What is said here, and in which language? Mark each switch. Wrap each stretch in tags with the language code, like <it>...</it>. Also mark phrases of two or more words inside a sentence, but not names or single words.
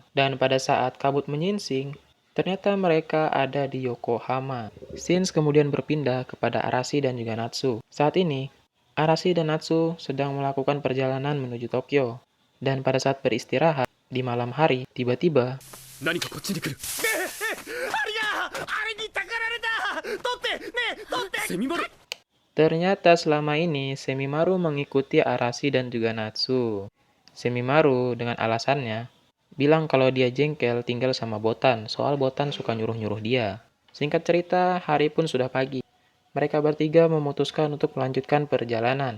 <id>Dan pada saat kabut menyingsing, ternyata mereka ada di Yokohama. Scenes kemudian berpindah kepada Arashi dan juga Natsu. Saat ini, Arashi dan Natsu sedang melakukan perjalanan menuju Tokyo. Dan pada saat beristirahat, di malam hari, tiba-tiba</id> <ja>何かこっちに来る。あれにたかられた。取ってねえ取って。セミマル。</ja> <id>ternyata selama ini Semimaru mengikuti Arashi dan juga Natsu. Semimaru dengan alasannya bilang kalau dia jengkel tinggal sama Botan, soal Botan suka nyuruh-nyuruh dia. Singkat cerita, hari pun sudah pagi. Mereka bertiga memutuskan untuk melanjutkan perjalanan.</id>